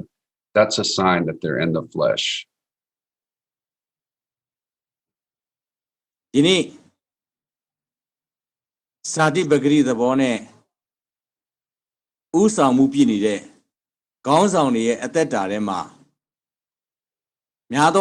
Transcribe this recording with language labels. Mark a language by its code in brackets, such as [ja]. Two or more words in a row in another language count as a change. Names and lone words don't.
[en] That's a sign that they're in the flesh. [my] ဒီနေ့စာတိပဂရိသဘောနဲ့ဥဆောင်မှုပြည့်နေတဲ့ခေါင်းဆောင်တွေရဲ့အသက်တာထဲမှာများသော